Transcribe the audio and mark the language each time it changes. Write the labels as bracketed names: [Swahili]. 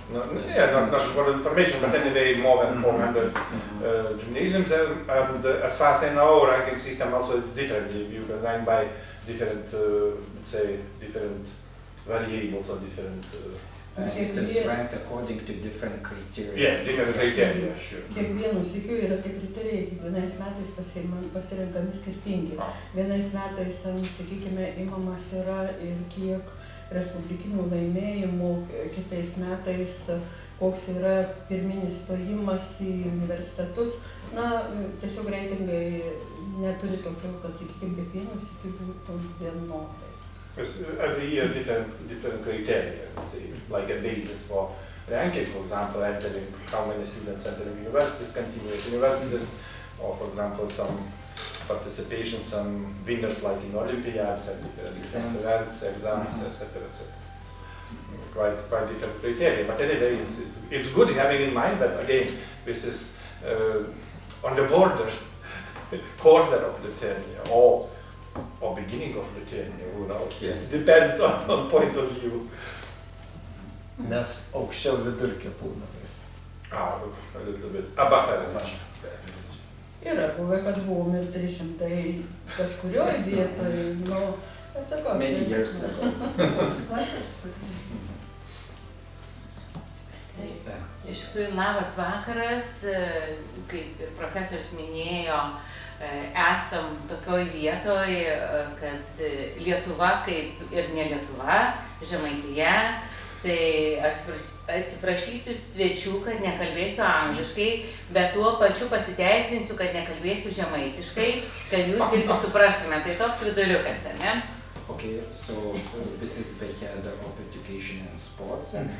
[English] No, yeah, not for information, but anyway, more than 400 gymnasiums, and as far as I know, ranking system also it's different. You can rank by different, let's say, different variables or different. It is ranked according to different criteria. Yes, different criteria, sure. [Lithuanian] Kiekvienų sykių yra tie kriterijai, kiekvienais metais pasirenkami skirtingi. Vienais metais, sakykime, imamas yra ir kiek respublikinių laimėjimų, kitais metais koks yra pirminis stojimas į universitetus. Na, tiesiog reitingai neturi tokio, kad, sakykime, kiekvienų sykių būtų vienodai. [English] Because every year different criteria, let's say, like a basis for ranking, for example, entering how many students entering universities, continuous universities, or for example, some participation, some winners like in Olympiads and different events, exams, etc., etc. Quite different criteria, but anyway, it's good having in mind that again, this is on the border, corner of Lithuania, or beginning of Lithuania, who knows? Yes. It depends on point of view. [Lithuanian] Mes aukščiau vidurkio būnamės. [English] A little bit above average. [Lithuanian] Yra buvę, kad buvom ir 300 kažkurioj vietoj, nu, atsakau. [English] Many years ago. [Lithuanian] Taip. Iš tikrųjų, labas vakaras, kaip ir profesorius minėjo, esam tokioj vietoj, kad Lietuva kaip ir ne Lietuva, Žemaitija, tai aš atsiprašysiu svečių, kad nekalbėsiu angliškai, bet tuo pačiu pasiteisinsiu, kad nekalbėsiu žemaitiškai, kad jūs irgi suprastume, tai toks viduriukas, ar ne? [English] Okay, so this is the head of education and sports.